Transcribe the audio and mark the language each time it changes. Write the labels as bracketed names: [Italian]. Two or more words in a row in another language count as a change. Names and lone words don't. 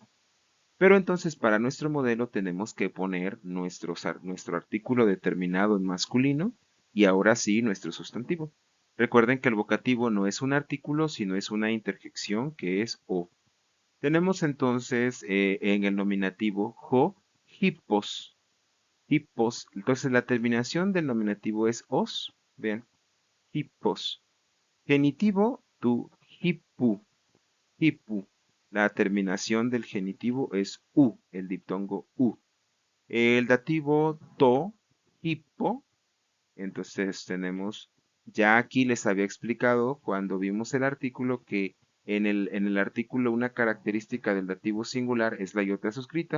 [Spanish] Pero entonces para nuestro modelo tenemos que poner nuestro artículo determinado en masculino y ahora sí nuestro sustantivo. Recuerden que el vocativo no es un artículo, sino es una interjección que es o. Tenemos entonces en el nominativo [Greek] ὁ ἵππος, ἵππος. [Spanish] Entonces la terminación del nominativo es os. Vean, hippos. Genitivo [Greek] τοῦ ἵππου, ἵππου. [Spanish] La terminación del genitivo es u, el diptongo u. El dativo [Greek] τῷ ἵππῳ, [Spanish] entonces tenemos, ya aquí les había explicado cuando vimos el artículo que en el artículo una característica del dativo singular es la iota suscrita.